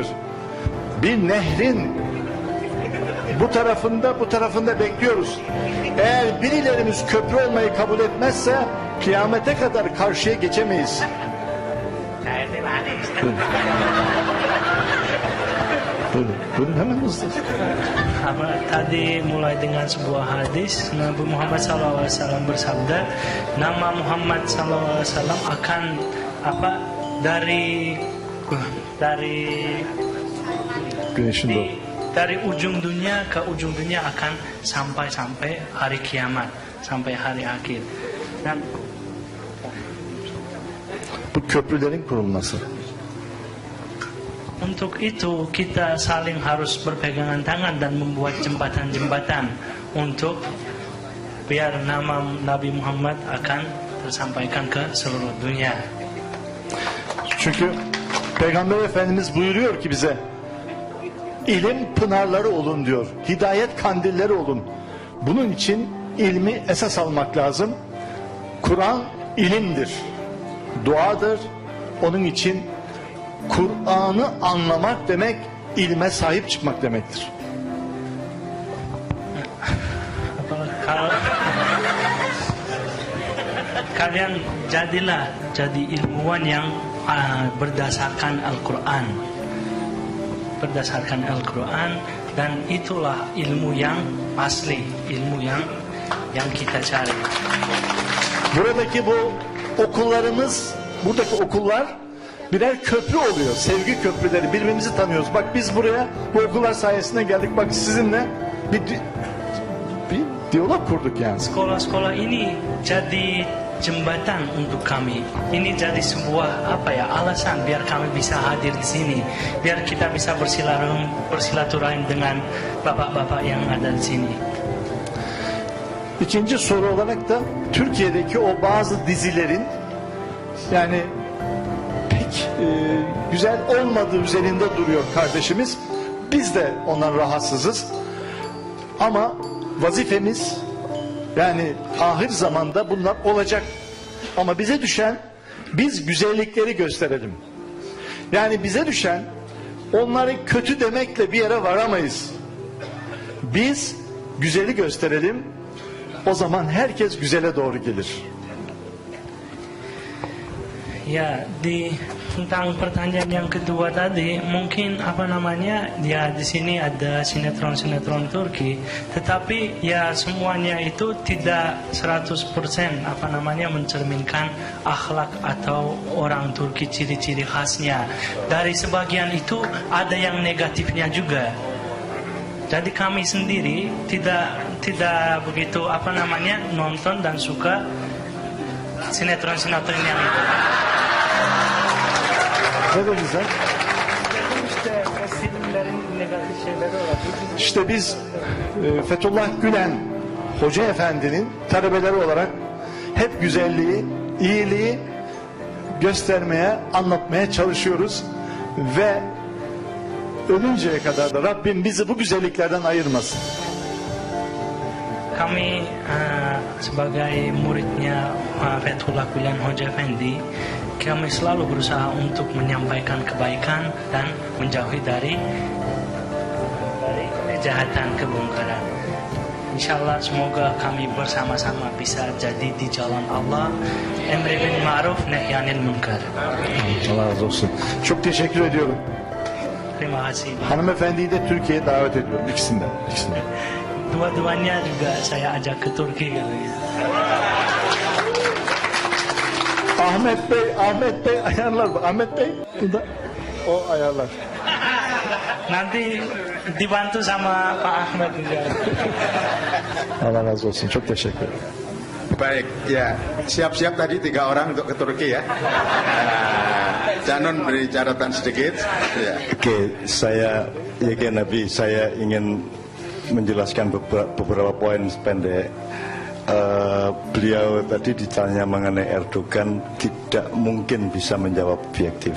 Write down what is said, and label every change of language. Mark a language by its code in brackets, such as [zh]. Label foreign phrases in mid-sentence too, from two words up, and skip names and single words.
[tr] Bir nehrin bu tarafında bekliyoruz. Eğer birilerimiz köprü olmayı kabul etmezse kıyamete kadar karşıya geçemeyiz. Buyurun hemen hızlı. [id] Tadi mulai dengan sebuah hadis, Nabi Muhammad SAW bersabda, nama Muhammad SAW akan dari [tr] Güneşin doğu. [id] Dari ujung dunia ke ujung dunia akan sampai hari kiamat, sampai hari akhir. Dan [tr] bu köprülerin kurulması. [id] Untuk itu kita saling harus berpegangan tangan dan membuat jembatan-jembatan untuk biar nama Nabi Muhammad akan tersampaikan ke seluruh dunia. [tr] Çünkü Peygamber Efendimiz buyuruyor ki bize ilim pınarları olun diyor. Hidayet kandilleri olun. Bunun için ilmi esas almak lazım. Kur'an ilimdir. Duadır. Onun için Kur'an'ı anlamak demek ilme sahip çıkmak demektir. [id] Kalian jadi ilmuwan yang berdasarkan Al-Quran. Berdasarkan Al-Quran, dan itulah ilmu yang asli, ilmu yang kita cari. [tr] Buradaki bu okullarımız, buradaki okullar birer köprü oluyor. Sevgi köprüleri, birbirimizi tanıyoruz. Bak biz buraya bu okullar sayesinde geldik. Bak sizinle bir diyalog kurduk yani. [id] Sekolah-sekolah ini jadi jembatan untuk kami. Ini jadi sebuah alasan biar kami bisa hadir di sini, biar kita bisa bersilaturahim dengan bapak-bapak yang ada di sini. [tr] İkinci soru olarak da Türkiye'deki o bazı dizilerin yani pek güzel olmadığı üzerinde duruyor kardeşimiz. Biz de ondan rahatsızız. Ama vazifemiz, yani ahir zamanda bunlar olacak. Ama bize düşen, biz güzellikleri gösterelim. Yani bize düşen, onları kötü demekle bir yere varamayız. Biz güzeli gösterelim. O zaman herkes güzele doğru gelir. [id] Ya, tentang pertanyaan yang kedua tadi, mungkin ya di sini ada sinetron-sinetron Turki, tetapi ya semuanya itu tidak 100% mencerminkan akhlak atau orang Turki, ciri-ciri khasnya. Dari sebagian itu ada yang negatifnya juga. Jadi kami sendiri tidak begitu nonton dan suka sinetron-sinetron yang itu. [tr] Ne dedin sen? İşte filmlerin negatif şeyleri olabilir. İşte biz Fethullah Gülen Hoca Efendi'nin talebeleri olarak hep güzelliği, iyiliği göstermeye, anlatmaya çalışıyoruz ve ölünceye kadar da Rabbim bizi bu güzelliklerden ayırmasın. [id] Kami sebagai muridnya Fethullah Gülen Hoja Effendi, kami selalu berusaha untuk menyampaikan kebaikan dan menjauhi dari kejahatan, kebongkaran. Insyaallah semoga kami bersama-sama bisa jadi di jalan Allah, [ar] أمر بالمعروف نهي عن المنكر. [tr] Allah razı olsun. Çok teşekkür ediyorum. [id] Terima kasih. [tr] Hanımefendiyi de Türkiye'ye davet ediyorum. İkisinden. [id] Dua-duanya juga saya ajak ke Turki gitu ya. [tr] Ahmet Bey ayarlar. Ahmet Bey burada o ayarlar. [id] Nanti dibantu sama Pak Ahmed juga. [tr] Allah razı olsun. Çok teşekkür ederim. [id] Baik, ya siap-siap tadi 3 orang untuk ke Turki ya. Canon beri catatan sedikit. Ya. Oke, saya Nabi, saya ingin menjelaskan beberapa poin pendek. Beliau tadi ditanya mengenai Erdogan, tidak mungkin bisa menjawab objektif.